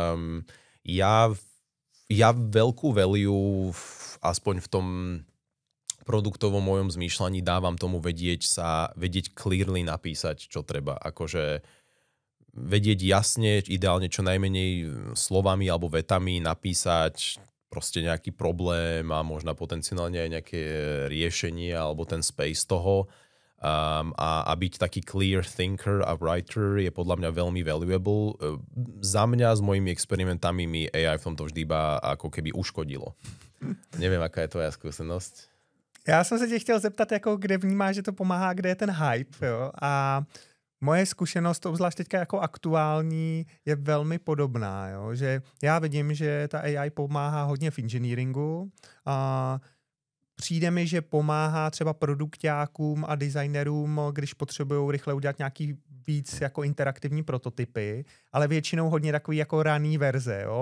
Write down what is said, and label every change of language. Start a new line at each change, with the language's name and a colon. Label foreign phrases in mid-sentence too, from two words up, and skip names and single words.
Slovak: Ja veľkú value, aspoň v tom produktovom mojom zmýšľaní, dávam tomu vedieť clearly napísať, čo treba. Akože vedieť jasne, ideálne čo najmenej slovami alebo vetami napísať proste nejaký problém a možno potenciálne aj nejaké riešenie alebo ten space toho. A byť taký
English: clear thinker
Slovak: a writer je podľa mňa veľmi valuable. Za mňa s mojimi experimentami mi AI v tomto vždy iba ako keby uškodilo. Neviem, aká je tvoja skúsenosť.
Czech: Já jsem se tě chtěl zeptat, jako kde vnímáš, že to pomáhá, kde je ten hype, jo? A moje zkušenost, obzvlášť teďka jako aktuální, je velmi podobná, jo? Že já vidím, že ta AI pomáhá hodně v engineeringu a přijde mi, že pomáhá třeba produkťákům a designerům, když potřebují rychle udělat nějaký víc jako interaktivní prototypy, ale většinou hodně takový jako raný verze, jo?